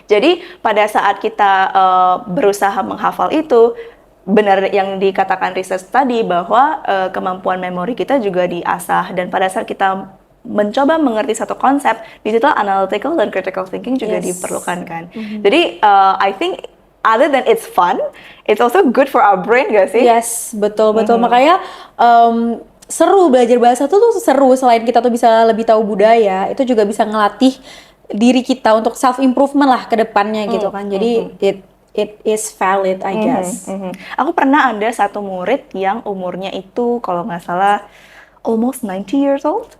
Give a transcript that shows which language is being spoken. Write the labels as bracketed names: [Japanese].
[Indonesian] Jadi pada saat kita berusaha menghafal itu, benar yang dikatakan research tadi bahwa kemampuan memori kita juga diasah, dan pada saat kita mencoba mengerti satu konsep, di situ analytical dan critical thinking juga diperlukan kan. [English] Jadi I think other than it's fun, it's also good for our brain [Indonesian] gak sih? Yes, betul. Makanya seru belajar bahasa tuh seru. Selain kita tuh bisa lebih tahu budaya, itu juga bisa ngelatih diri kita untuk self improvement lah ke depannya gitu kan. [English] Jadi it is valid, I guess. [Indonesian] Aku pernah ada satu murid yang umurnya itu kalau nggak salah [English] almost 90 years old.